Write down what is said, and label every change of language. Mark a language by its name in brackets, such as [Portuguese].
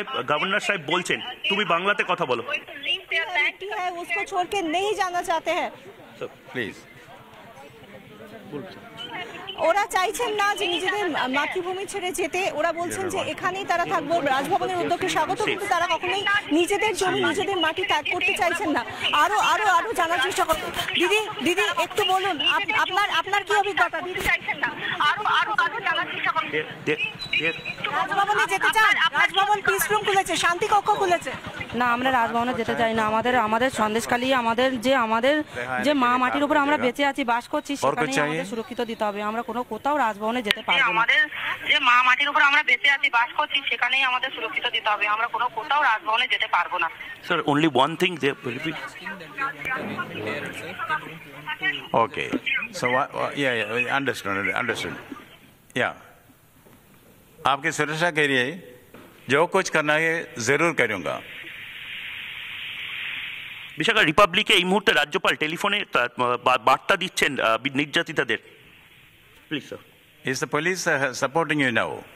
[Bangla] Governor সাহেব বলছেন, তুমি বাংলাতে কথা বলো। [Hindi] उसको छोड़ के नहीं जाना चाहते हैं [Bangla] প্লিজ। ওরা চাইছেন না যে নিজেদের মাতৃভূমি ছেড়ে যেতে, ওরা বলছেন যে এখানেই তারা থাকবো। রাজভবনের উদ্যোগকে স্বাগত, কিন্তু তারা কখনোই নিজেদের জমি নিজেদের মাটি ত্যাগ করতে চাইছেন না। আরো জানার চেষ্টা করুন। দিদি একটু বলুন আপনার কি অভিজ্ঞতা? দিদি চাইছেন না আরো জানার চেষ্টা করুন। রাজভবনে যেতে চান? রাজভবন পিস রুম খুলেছে, শান্তি কক্ষ খুলেছে। না, আমরা রাজভবনে যেতে চাই না। আমাদের সন্দেশখালী, আমাদের যে মা মাটির উপর আমরা বেঁচে আছি, বাস করছি, সেখানে আমাদের সুরক্ষিত দিতে হবে। আমরা কোথাও রাজভবনে যেতে পারবো না। আমাদের যে মা মাটির উপর আমরা বেঁচে আছি, বাস করছি, সেখানেই আমাদের সুরক্ষিত দিতে হবে। আমরা কোথাও রাজভবনে যেতে পারবো না। [English] Sir, only one thing they repeat. Okay. So yeah, understood. Yeah. [Hindi] आपकी सुरक्षा के लिए जो कुछ करना है जरूर करूंगा। [Bangla] বিশাখা, রিপাবলিকে এই মুহূর্তে রাজ্যপাল টেলিফোনে বার্তা দিচ্ছেন নির্যাতিতাদের। Please sir. [English] Is the police supporting you now?